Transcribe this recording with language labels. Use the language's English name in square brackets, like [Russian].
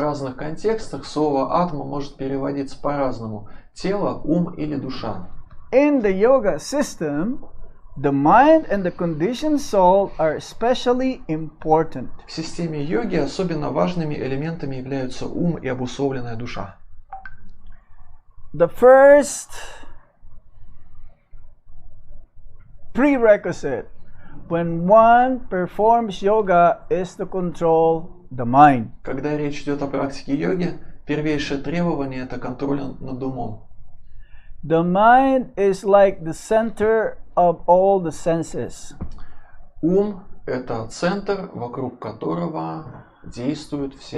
[Russian] В разных контекстах слово «атма» может переводиться по-разному. Тело, ум или душа. [English] In the yoga system, the mind and the conditioned soul are especially important. [Russian] В системе йоги особенно важными элементами являются ум и обусловленная душа. [English] The first prerequisite when one performs yoga is to control the mind. [Russian] Когда речь идет о практике йоги, первейшее требование – это контроль над умом. [English] The mind is like the center of all the senses. [Russian] Ум – это центр, вокруг которого действуют все